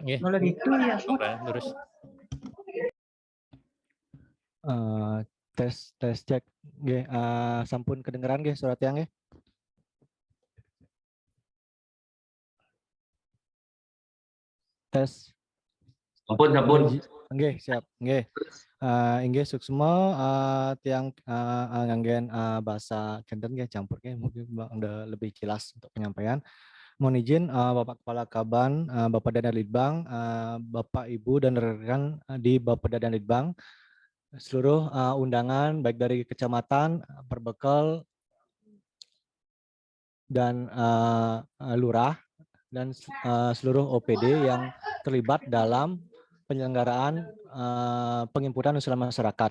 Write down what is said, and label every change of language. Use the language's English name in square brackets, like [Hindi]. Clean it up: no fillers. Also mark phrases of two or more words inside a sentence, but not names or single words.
[Indonesian] Terus. Tes cek, sampun kedengeran surat yang tes. Sampun. [Balinese] Nggih, siap. Nggih. Inggih suksma tiang nganggen bahasa Kenten nggih campur nggih [Indonesian] mungkin udah lebih jelas untuk penyampaian. Mohon izin Bapak Kepala Kaban, Bapak dan Litbang, Bapak Ibu dan rekan di Bapak dan Litbang, seluruh undangan baik dari kecamatan, perbekal dan lurah dan seluruh OPD yang terlibat dalam penyelenggaraan penginputan usulan masyarakat.